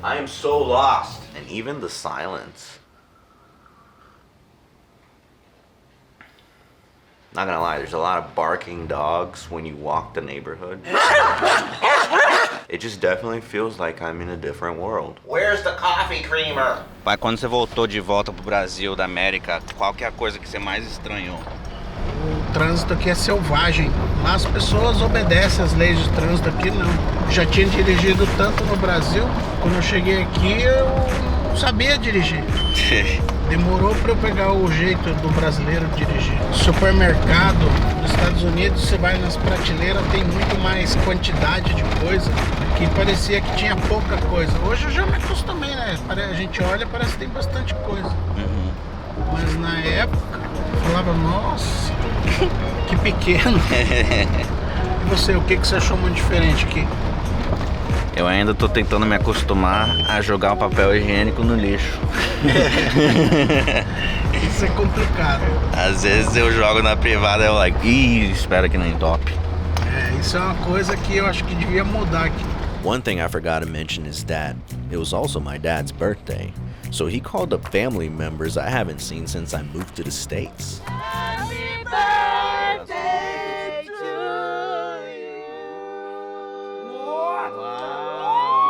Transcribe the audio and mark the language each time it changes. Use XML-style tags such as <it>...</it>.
<en>I am so lost. And even the silence. Not gonna lie, there's a lot of barking dogs when you walk the neighborhood. It just definitely feels like I'm in a different world. Where's the coffee creamer?</en> <pt>Pai, quando você voltou de volta pro Brasil da América, qual que é a coisa que você mais estranhou? O trânsito aqui é selvagem. Lá as pessoas obedecem às leis de trânsito, aqui não. Já tinha dirigido tanto no Brasil, quando eu cheguei aqui eu não sabia dirigir. Demorou para eu pegar o jeito do brasileiro dirigir. Supermercado nos Estados Unidos, você vai nas prateleiras, tem muito mais quantidade de coisa. Aqui parecia que tinha pouca coisa. Hoje eu já me acostumei, né? A gente olha, parece que tem bastante coisa. Mas na época, eu falava, nossa, que pequeno. E você, o que você achou muito diferente aqui? Eu ainda tô tentando me acostumar a jogar o papel higiênico no lixo. Isso é complicado. Às vezes eu jogo na privada e eu espera que não entope. Isso é uma coisa que eu acho que devia mudar aqui.</pt> <en>One thing I forgot to mention is that it was also my dad's birthday. So he called up family members I haven't seen since I moved to the States. Happy birthday to you. Wow.</en>